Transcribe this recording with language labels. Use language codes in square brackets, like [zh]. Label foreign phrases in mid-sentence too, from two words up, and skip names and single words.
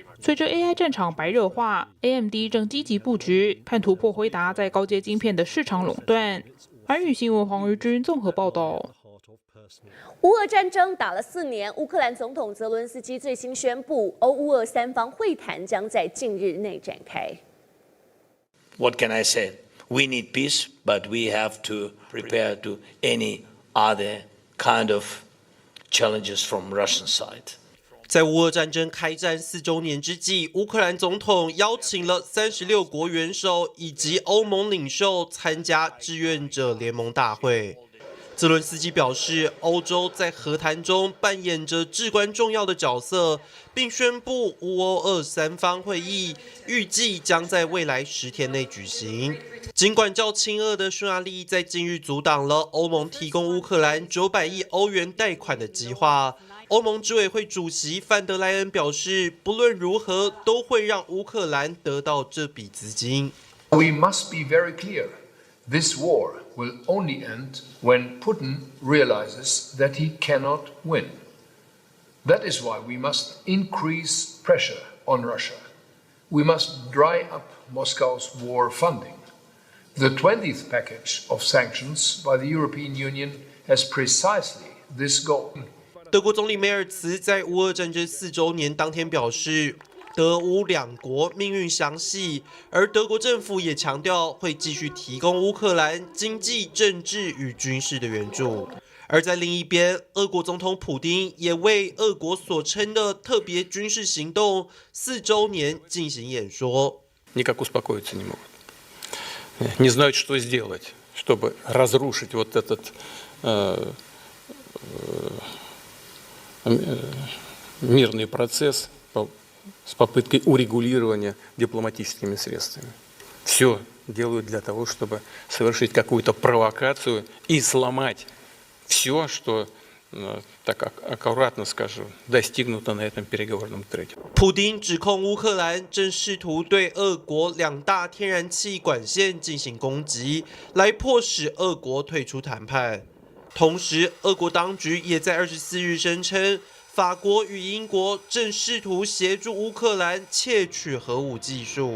[zh] 随着 AI 战场白热化 ，AMD 正积极布局，盼突破辉达在高阶晶片的市场垄断。寰宇新闻黄日君综合报道。乌俄战争打了4年，乌克兰总统泽伦斯基最新宣布，欧乌俄三方会谈将在近日内展开。 [en] What can I say? We need peace, but we have to prepare to any other kind of challenges from Russian side. [zh] 在乌俄战争开战4周年之际，乌克兰总统邀请了36国元首以及欧盟领袖参加志愿者联盟大会。泽伦斯基表示，欧洲在和谈中扮演着至关重要的角色，并宣布乌欧2、3方会议预计将在未来10天内举行。尽管较亲俄的匈牙利在近日阻挡了欧盟提供乌克兰900亿欧元贷款的计划。欧盟执委会主席范德莱恩表示，不论如何都会让乌克兰得到这笔资金。 [en] We must be very clear. This war will only end when Putin realizes that he cannot win. That is why we must increase pressure on Russia. We must dry up Moscow's war funding. The 20th package of sanctions by the European Union has precisely this goal. [zh] 德国总理梅尔茨在乌俄战争4周年当天表示，德乌两国命运相系，而德国政府也强调会继续提供乌克兰经济、政治与军事的援助。而在另一边，俄国总统普丁也为俄国所称的特别军事行动4周年进行演说。 [ru] Никак успокоиться не могут. Не знают, что сделать, чтобы разрушить вот этот мирный процесс с попыткой урегулирования дипломатическими средствами. Все делают для того, чтобы совершить какую-то провокацию и сломать все, что, так аккуратно скажу, достигнуто на этом переговорном треке. [zh] 普丁指控乌克兰正试图对俄国2大天然气管线进行攻击，来迫使俄国退出谈判。同时，俄国当局也在24日声称，法国与英国正试图协助乌克兰窃取核武技术。